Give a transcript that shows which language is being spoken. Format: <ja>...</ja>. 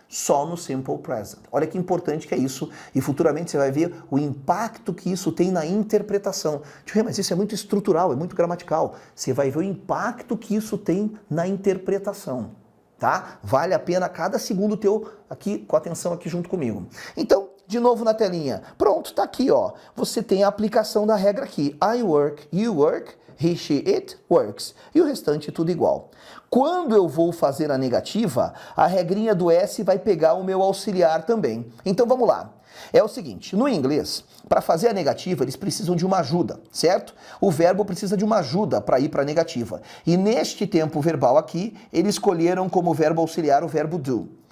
<pt>só no Simple Present. Olha que importante que é isso, e futuramente você vai ver o impacto que isso tem na interpretação. Mas isso é muito estrutural, é muito gramatical. Você vai ver o impacto que isso tem na interpretação, tá? Vale a pena cada segundo teu aqui, com atenção aqui junto comigo. Então, de novo na telinha. Pronto, tá aqui, ó. Você tem a aplicação da regra aqui.</pt> <en>I work, you work, he, she, it works.</en> <pt>E o restante tudo igual. Quando eu vou fazer a negativa, a regrinha do S vai pegar o meu auxiliar também. Então vamos lá. É o seguinte, no inglês, para fazer a negativa, eles precisam de uma ajuda, certo? O verbo precisa de uma ajuda para ir para a negativa. E neste tempo verbal aqui, eles escolheram como verbo auxiliar o verbo do.</pt>